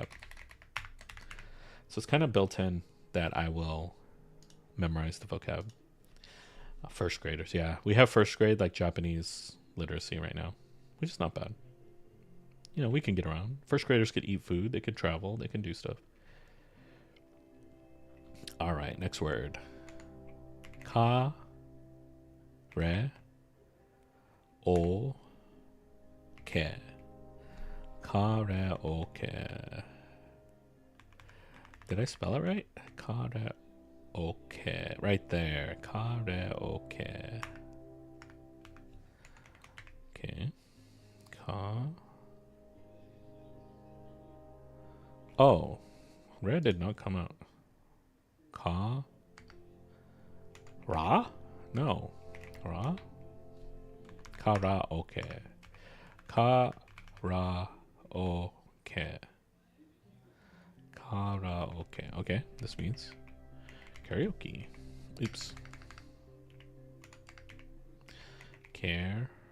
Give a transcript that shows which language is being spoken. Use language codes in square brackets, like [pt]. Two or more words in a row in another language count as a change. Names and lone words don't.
[en] So it's kind of built in that I will memorize the vocab. First graders, yeah. We have first grade like Japanese literacy right now, which is not bad. You know, we can get around. First graders could eat food, they could travel, they can do stuff. All right, next word. [ja] カ レ オ ケ. カ レ オ ケ. [en] Did I spell it right? [ja] カ レ オ ケ. [en] Right there. [ja] カ レ オ ケ. Okay. Ka. Oh. [en] Re did not come out. [ja] Ka. Ra? No. Ra? [en] Karaoke. Karaoke. Karaoke. Okay, this means karaoke. Oops. Karaoke.